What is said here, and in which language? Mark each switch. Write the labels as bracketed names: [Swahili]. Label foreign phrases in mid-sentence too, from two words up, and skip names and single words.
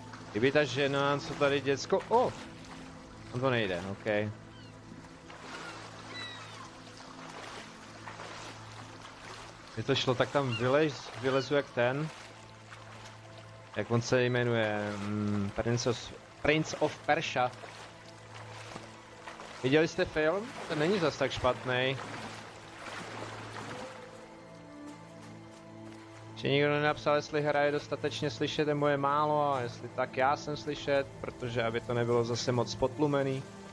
[Czech] Kdyby ta žena, co tady děcko... On to nejde, OK. Kdyby to šlo, tak tam vylezu jak ten. Jak on se jmenuje? Prince of Persia. Viděli jste film? To není zas tak špatný. Že nikdo nenapsal, jestli hra je dostatečně slyšet nebo je málo, a jestli tak já jsem slyšet, protože aby to nebylo zase moc potlumený.